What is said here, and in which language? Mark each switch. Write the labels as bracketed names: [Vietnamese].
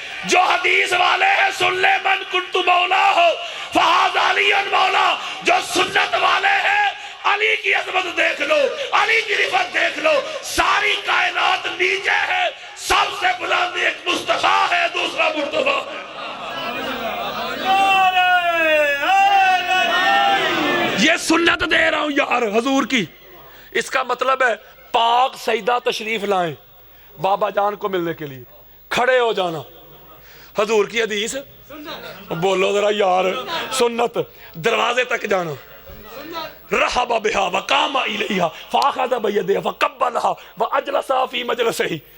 [Urdu] جو حدیث والے ہیں سن لے, [Arabic] من کنت مولا ہو فہذا علی مولا. [Urdu] جو سنت والے ہیں علی کی عظمت دیکھ لو, علی کی رفعت دیکھ لو. ساری کائنات نیچے ہے, سب سے بلند ایک مصطفیٰ ہے, دوسرا مرتضیٰ ہے. یہ سنت دے رہا ہوں یار حضور کی. اس کا مطلب ہے پاک سیدہ تشریف لائیں بابا جان کو ملنے کے لیے, کھڑے ہو جانا. حضور کی حدیث بولو ذرا یار. سنت دروازے تک جانا, [Arabic] رحب بہا وقام الیہا فاخذ بیدہا فقبلہا واجلسا فی مجلسہ.